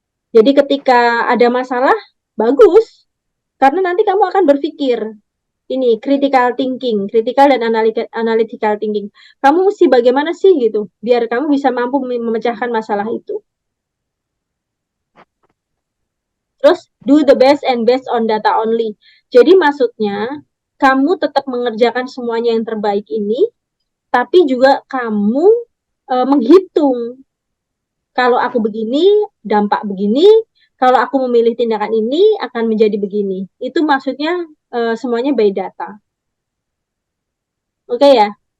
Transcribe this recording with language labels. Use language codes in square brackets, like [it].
[id] Jadi ketika ada masalah, bagus. Karena nanti kamu akan berpikir, ini critical dan analytical thinking. Kamu mesti bagaimana sih gitu, biar kamu bisa mampu memecahkan masalah itu. [en] Terus, do the best and based on data only. [id] Jadi maksudnya, kamu tetap mengerjakan semuanya yang terbaik ini, tapi juga kamu menghitung kalau aku begini, dampak begini, kalau aku memilih tindakan ini akan menjadi begini. Itu maksudnya semuanya by data. Oke ya.